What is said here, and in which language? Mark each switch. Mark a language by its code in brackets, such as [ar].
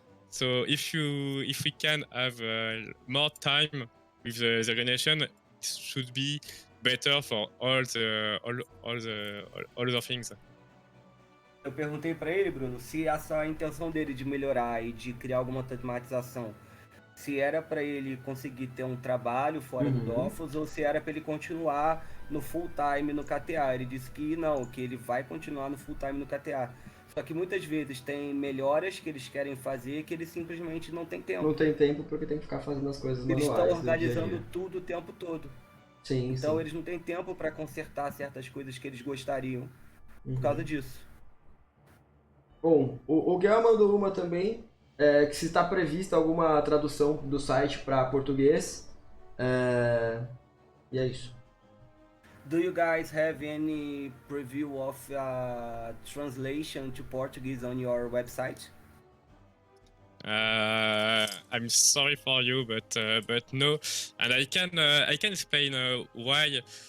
[en] So if we can have more time with the organization, it should be better for all the other things. [pt] Eu perguntei para ele, Bruno, se essa intenção dele de melhorar e de criar alguma automatização, se era para ele conseguir ter um trabalho fora do Dofus, ou se era para ele continuar no full time no KTA. Ele disse que não, que ele vai continuar no full time no KTA. Só que muitas vezes tem melhoras que eles querem fazer que eles simplesmente não tem tempo. Não tem tempo porque tem que ficar fazendo as coisas manuais. Eles estão organizando tudo o tempo todo. Sim, então eles não têm tempo para consertar certas coisas que eles gostariam por causa disso. Bom, o Guel mandou uma também, que se está prevista alguma tradução do site para português. E é isso. [en] Do you guys have any preview of translation to Portuguese on your website? I'm sorry for you, but no, and I can explain why.